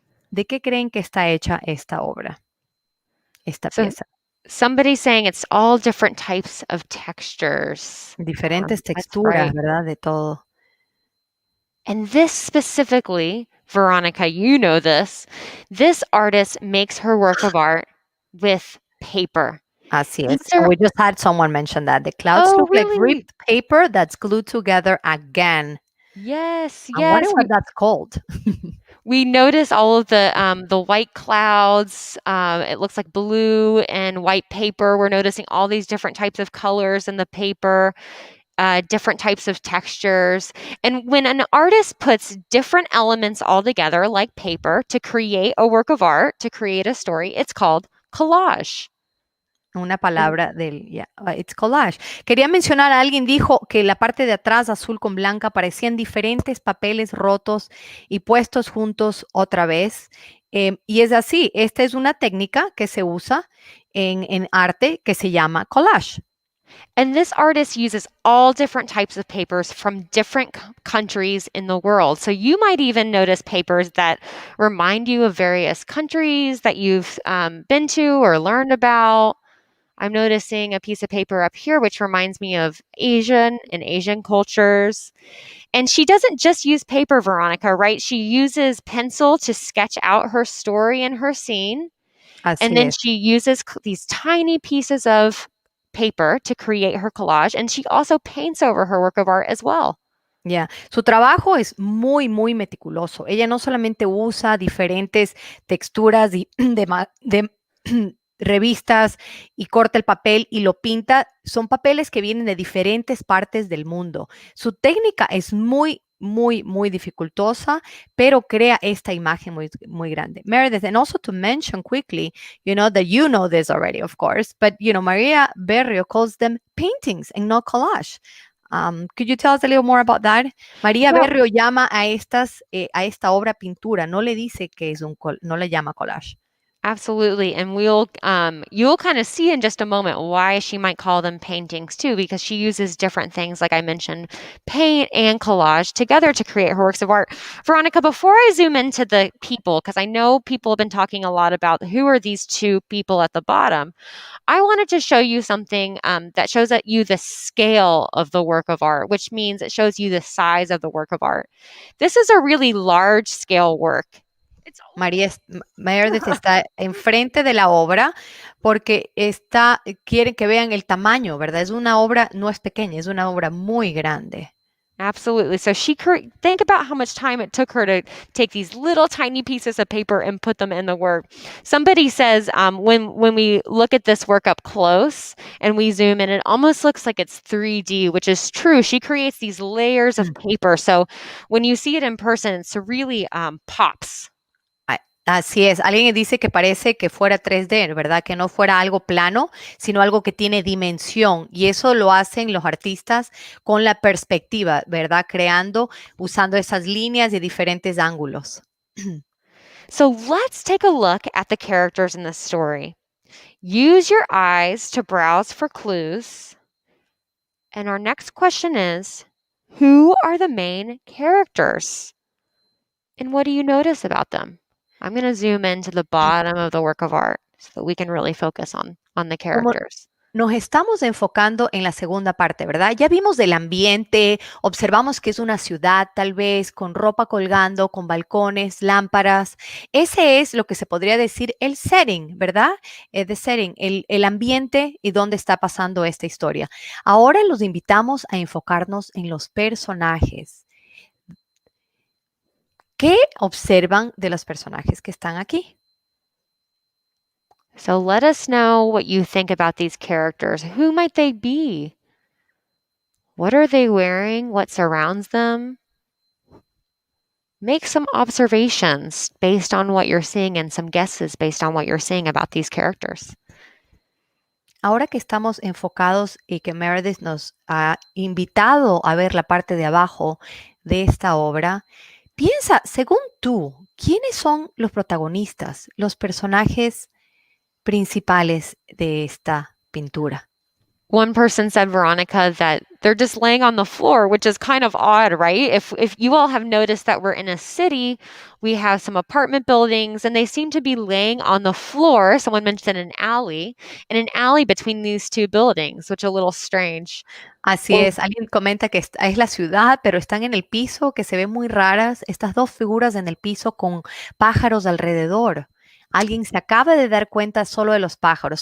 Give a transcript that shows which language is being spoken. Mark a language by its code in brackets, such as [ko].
[es] ¿De qué creen que está hecha esta obra? Esta pieza. [en] Somebody's saying it's all different types of textures. [es] Diferentes texturas, [en] right, [es] ¿verdad? De todo. [en] And this specifically, Veronica, you know this artist makes her work of art with paper. [es] Así es. [en] We just had someone mention that. The clouds look like ripped paper that's glued together again. Yes, I wonder what that's called. We notice all of the white clouds. It looks like blue and white paper. We're noticing all these different types of colors in the paper, different types of textures. And when an artist puts different elements all together, like paper, to create a work of art, to create a story, it's called collage. [es] Una palabra [en] it's collage. [es] Quería mencionar, alguien dijo que la parte de atrás azul con blanca parecían diferentes papeles rotos y puestos juntos otra vez. Y es así, esta es una técnica que se usa en arte que se llama collage. [en] And this artist uses all different types of papers from different countries in the world. So you might even notice papers that remind you of various countries that you've been to or learned about. I'm noticing a piece of paper up here, which reminds me of Asian cultures. And she doesn't just use paper, Veronica, right? She uses pencil to sketch out her story and her scene. And then she uses these tiny pieces of paper to create her collage. And she also paints over her work of art as well. Yeah. [es] Su trabajo es muy, muy meticuloso. Ella no solamente usa diferentes texturas de revistas y corta el papel y lo pinta. Son papeles que vienen de diferentes partes del mundo. Su técnica es muy, muy, muy dificultosa, pero crea esta imagen muy, muy grande. [en] Meredith, and also to mention quickly, that you know this already, of course, but, María Berrío calls them paintings and not collage. Could you tell us a little more about that? [es] María [en] Yeah. [es] Berrío llama a esta obra pintura, no le dice que es no le llama collage. [en] Absolutely. And you'll kind of see in just a moment why she might call them paintings too, because she uses different things, like I mentioned, paint and collage together to create her works of art. Veronica, before I zoom into the people, because I know people have been talking a lot about who are these two people at the bottom, I wanted to show you something that shows you the scale of the work of art, which means it shows you the size of the work of art. This is a really large scale work. [es] Meredith está enfrente de la obra porque quiere que vean el tamaño, ¿verdad? Es una obra, no es pequeña, es una obra muy grande. [en] Absolutely. So think about how much time it took her to take these little tiny pieces of paper and put them in the work. Somebody says when we look at this work up close and we zoom in, it almost looks like it's 3D, which is true. She creates these layers of paper. So when you see it in person, it's really pops. [es] Así es, alguien dice que parece que fuera 3D, ¿verdad? Que no fuera algo plano, sino algo que tiene dimensión. Y eso lo hacen los artistas con la perspectiva, ¿verdad? Usando esas líneas de diferentes ángulos. [en] So let's take a look at the characters in this story. Use your eyes to browse for clues. And our next question is, who are the main characters? And what do you notice about them? I'm going to zoom into the bottom of the work of art so that we can really focus on the characters. [es] Nos estamos enfocando en la segunda parte, ¿verdad? Ya vimos del ambiente, observamos que es una ciudad tal vez con ropa colgando, con balcones, lámparas. Ese es lo que se podría decir el setting, ¿verdad? [en] The setting, [es] el ambiente y dónde está pasando esta historia. Ahora los invitamos a enfocarnos en los personajes. ¿Qué observan de los personajes que están aquí? [en] So let us know what you think about these characters. Who might they be? What are they wearing? What surrounds them? Make some observations based on what you're seeing and some guesses based on what you're seeing about these characters. [es] Ahora que estamos enfocados y que Meredith nos ha invitado a ver la parte de abajo de esta obra, piensa, según tú, ¿quiénes son los protagonistas, los personajes principales de esta pintura? [en] One person said, Veronica, that they're just laying on the floor, which is kind of odd, right? If you all have noticed that we're in a city, we have some apartment buildings and they seem to be laying on the floor. Someone mentioned an alley between these two buildings, which is a little strange. [es] Así es, alguien comenta que es la ciudad, pero están en el piso, que se ven muy raras, estas dos figuras en el piso con pájaros alrededor. Alguien se acaba de dar cuenta solo de los pájaros.